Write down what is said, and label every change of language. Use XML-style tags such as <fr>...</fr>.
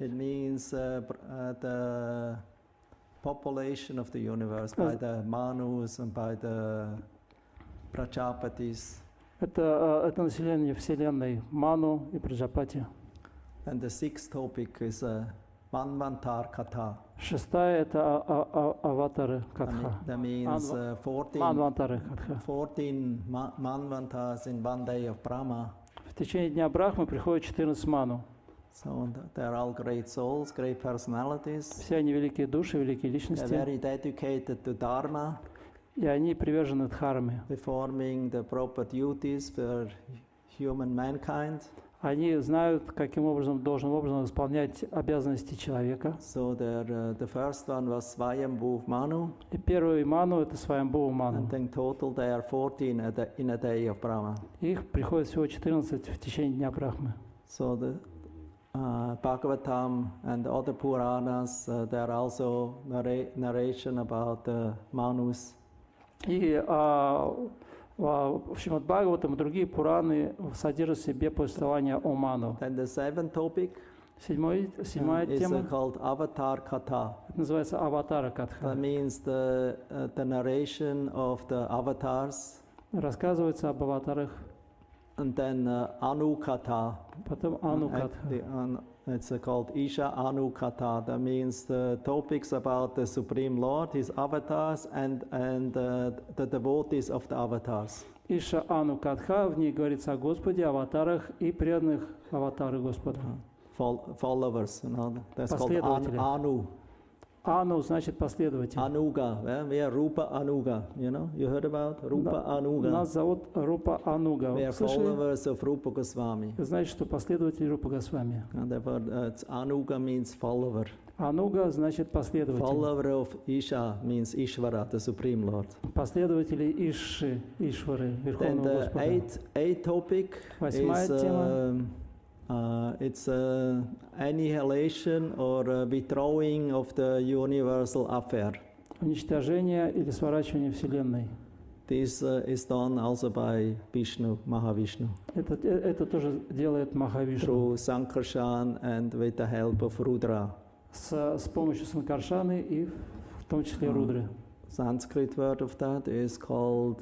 <en>It means the population of the universe by the Manus and by the Prajapatis.</en> <ru>Это население Вселенной, Ману и Праджапати.</ru> <en>And the sixth topic is Manvantar Katha.</en> <ru>Шестая это аватары Катха.</ru> <en>That means 14</en> <ru>Манвантары Катха.</ru> <en>14 Manvantars in one day of Brahma.</en> <ru>В течение дня Брахмы приходит 14 ману.</ru> <en>So they're all great souls, great personalities.</en> <ru>Все они великие души, великие</ru> <en>They're</en> <ru>личности.</ru> <en>very dedicated to Dharma,</en> <ru>И они привержены дхарме.</ru> <en>performing the proper duties for human mankind.</en> <ru>Они знают, каким образом, должным образом исполнять обязанности человека.</ru> <en>So the first one was Swayambhu Manu,</en> <ru>И первый ману это Сваямбхува ману.</ru> <en>and in total they are 14 in a day of Brahma.</en> <ru>Их приходит всего 14 в течение дня Брахмы.</ru> <en>So the Bhagavatam and other Puranas, there are also narration about the Manus.</en> <ru>И в Шримад Бхагаватам и другие Пураны содержат в себе повествование о ману.</ru> <en>Then the seventh topic</en> <ru>Седьмая</ru> <en>is</en> <ru>тема</ru> <en>called Avatar Katha.</en> <ru>это называется Аватара Катха.</ru> <en>That means the narration of the avatars,</en> <ru>Рассказывается об аватарах,</ru> <en>and then Anu Katha.</en> <ru>потом Ану Катха.</ru> <en>It's called Isha Anu Katha. That means the topics about the Supreme Lord, his avatars, and the devotees of the avatars.</en> <ru>Иша Ану Катха, в ней говорится о Господе, аватарах и преданных аватары Господа.</ru> <en>Followers, you know, that's called</en> <ru>Последователи.</ru> <en>Anu.</en> <ru>Ану значит последователь.</ru> <en>Anuga, we are Rupa Anuga, you know, you heard about Rupa Anuga.</en> <ru>Нас зовут Рупа Ануга.</ru> <en>We are</en> <ru>Слышали?</ru> <en>followers of Rupa Goswami.</en> <ru>Значит, что последователь Рупа Госвами.</ru> <en>And therefore, Anuga means follower.</en> <ru>Ануга значит последователь.</ru> <en>Follower of Isha means Ishvara, the Supreme Lord.</en> <ru>Последователи Ишши, Ишвары,</ru> <en>Then</en> <ru>Верховного</ru> <en>the</en> <ru>Господа.</ru> <en>eighth topic</en> <ru>Восьмая</ru> <en>is</en> <ru>тема.</ru> <en>it's annihilation or withdrawing of the universal affair.</en> <ru>Уничтожение или сворачивание Вселенной.</ru> <en>This is done also by Vishnu, Mahavishnu,</en> <ru>Это тоже делает Махавишну.</ru> <en>through Sankarshan and with the help of Rudra.</en> <ru>С помощью Санкаршаны и в том числе Рудры.</ru> <en>Sanskrit word of that is called</en>